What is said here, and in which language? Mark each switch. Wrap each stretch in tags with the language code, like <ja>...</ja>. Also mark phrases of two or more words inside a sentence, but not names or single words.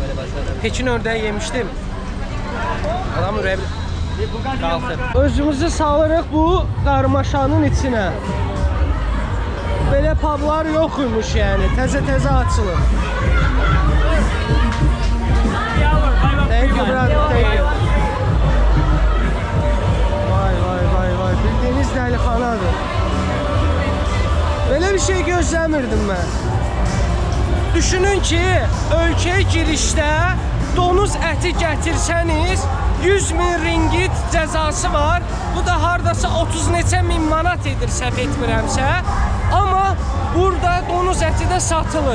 <az>Pekin ördəyi yemişdim. Adam ürəyi qalxır. Özümüzü salırıq bu qarmaşanın içinə. Belə publar yoxmuş yəni. Təzə açılır.</az> <en>Thank you brother. Thank you.</en> <az>Vay. Bildiğiniz dəlixanadır.</az> <tr>Böyle bir şey</tr> <az>gözləmirdim mən. Düşünün ki, ölkəyə girişdə donuz əti gətirsəniz 100.000 ringgit cəzası var. Bu da hardasa 30 neçə min manat edir səhv etmirəmsə. Amma burada donuz əti də satılır.</az>